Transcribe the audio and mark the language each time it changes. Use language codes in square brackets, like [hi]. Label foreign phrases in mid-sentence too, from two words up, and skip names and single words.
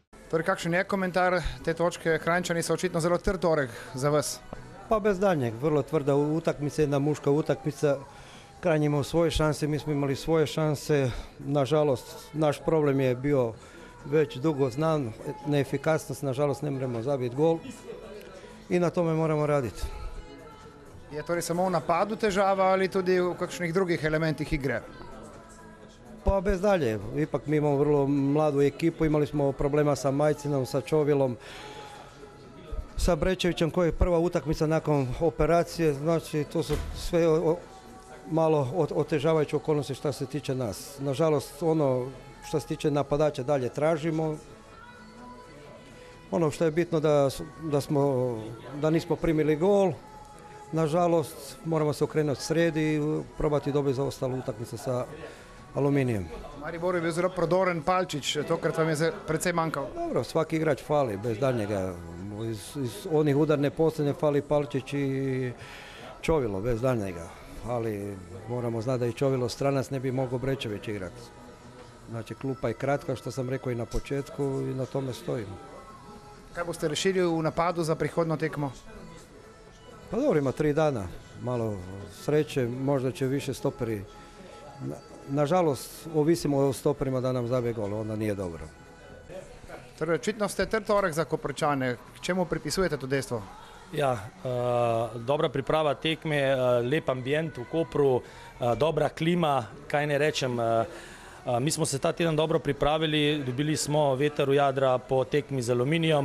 [sl] Torej, kakšen je komentar te točke? Kranjčani so očitno zelo trd torek za vas. [hr] Pa bez daljnjeg, vrlo tvrda utakmica, jedna muška utakmica. Kranj imao svoje šanse, mi smo imali svoje šanse. Nažalost, naš problem je bio već dugo znan, neefikasnost, nažalost ne možemo zabiti gol i na tome moramo raditi. [sl] Je torej samo v napadu težava ali tudi v kakšnih drugih elementih igre? [hr] Pa bez dalje, ipak mi imamo vrlo mladu ekipu, imali smo problema sa Majcinom, sa Čovilom, sa Brečevićem koji je prva utakmica nakon operacije, znači to su sve malo otežavajuće okolnosti što se tiče nas. Nažalost, ono što se tiče napadača dalje tražimo. Ono što je bitno da nismo primili gol. Nažalost, moramo se okrenuti sredi i probati dobiti za ostalu utakmicu sa Aluminijem. [sl] Mariboru je bil zelo prodoren Palčić, tokrat vam je precej manjkal. [hr] Dobro, svaki igrač fali, bez daljnjega. Iz onih udarne posljednje fali Palčić i Čovilo, bez daljnjega. Ali moramo znati da i Čovilo stranac ne bi mogao Brečević igrati. Znači, klupa je kratka, što sam rekao i na početku, i na tome stojimo. [sl] Kaj boste rešili v napadu za prihodno tekmo? [hr] Pa dobro, ima 3 dana, malo sreće, možda će više stoperi. Nažalost, ovisimo o stoperima da nam zabije gol, onda nije dobro. [sl] Torej, očitno ste trd torek za Koprčane. Čemu pripisujete to dejstvo? Ja, dobra priprava tekme, lep ambijent v Kopru, dobra klima, kaj ne rečem. Mi smo se ta teden dobro pripravili, dobili smo veter v jadra po tekmi z Aluminijem.